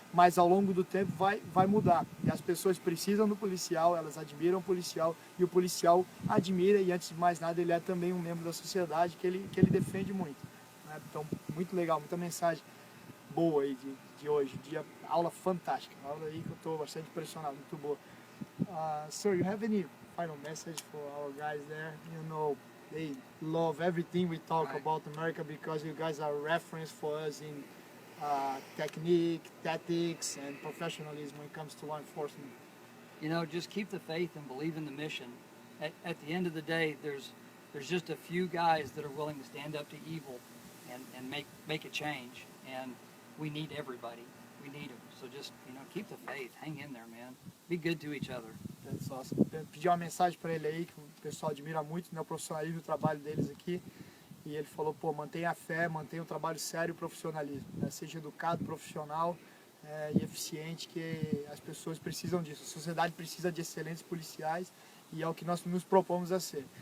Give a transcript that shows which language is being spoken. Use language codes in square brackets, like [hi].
[pt] Mas ao longo do tempo vai mudar. E as pessoas precisam do policial, elas admiram o policial, e o policial admira, e antes de mais nada ele é também um membro da sociedade que ele defende muito. Né? Então, muito legal, muita mensagem boa aí de hoje, aula fantástica, aula aí que eu estou bastante impressionado, muito boa. [en] Sir, you have any final message for our guys there? You know, they love everything we talk about America because you guys are reference for us in technique, tactics, and professionalism when it comes to law enforcement. You know, just keep the faith and believe in the mission. At the end of the day, there's just a few guys that are willing to stand up to evil and make a change. And we need everybody. We need them. So just, you know, keep the faith. Hang in there, man. Be good to each other. That's awesome. [pt] Pedi uma mensagem para ele aí, que o pessoal admira muito, né, o profissionalismo e o trabalho deles aqui. E ele falou, pô, mantenha a fé, mantenha o trabalho sério e o profissionalismo. Né? Seja educado, profissional e eficiente, que as pessoas precisam disso. A sociedade precisa de excelentes policiais e é o que nós nos propomos a ser.